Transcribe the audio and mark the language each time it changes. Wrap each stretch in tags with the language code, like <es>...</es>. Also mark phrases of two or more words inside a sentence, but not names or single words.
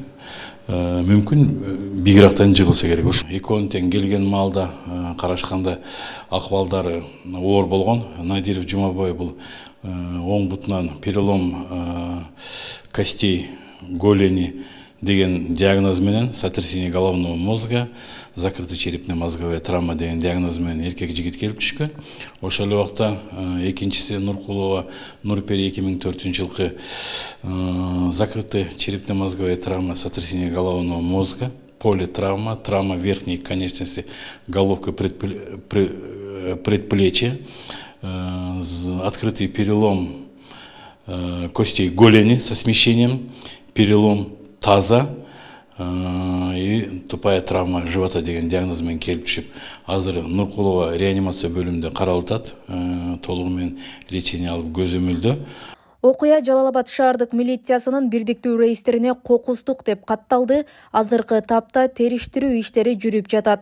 <ky>Мүмкүн бийигирээктен жыгылса керек. Ошо экөөнүн тең келген маалда карашканда акыбалдары оор болгон. Надиров Жумабай бул оң бутунан</ky> <ru>перелом костей голени</ru> <ky>деген диагноз менен,</ky> <ru>сотрясение головного мозга, закрытая черепно-мозговая травма</ru> <ky>деген диагноз менен эркек жигит келип түшкөн. Ошол эле убакта экинчиси</ky> <ru>Нуркулова Нурпери 2004 жылкы закрытая черепно-мозговая травма, сотрясение головного мозга, политравма, травма верхней конечности, головка предплечья, открытый перелом костей голени со смещением, перелом таза и тупая травма живота</ru> <ky>деген диагноз менен келип түшүп, азыр Нуркулова реанимация бөлүмүндө каралып атат, толугу менен лечение алып көзөмөлдө. Окуя Жалал Абад шаардык милициясынын бирдиктүү рейстерине кокустук деп катталды. Азыркы тапта териштирүү иштери жүрүп жатат.</ky>